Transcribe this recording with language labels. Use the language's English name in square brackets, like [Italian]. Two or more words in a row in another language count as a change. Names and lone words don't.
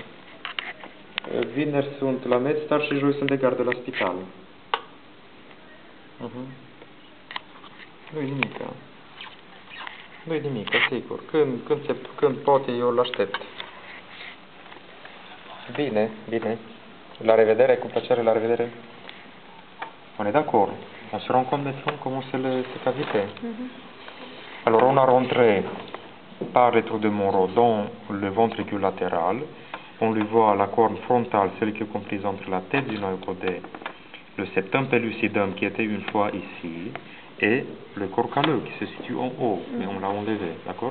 [Romanian] Vineri sunt la Medstar și joi sunt de gardă la spital. Nu-i nimic. Nu-i nimic, sigur. Când poate, eu l-aștept. Bine, bine. La revedere, cu plăcere, la revedere. [French] On est d'accord. On se rend compte maintenant comment c'est ces cavités. Alors on a rentré par les trous de Monro dans le ventricule latéral. On lui voit la corne frontale, celle qui est comprise entre la tête du noyau caudé, le septum pellucidum qui était une fois ici, et le corps calleux qui se situe en haut, mais on l'a enlevé, d'accord?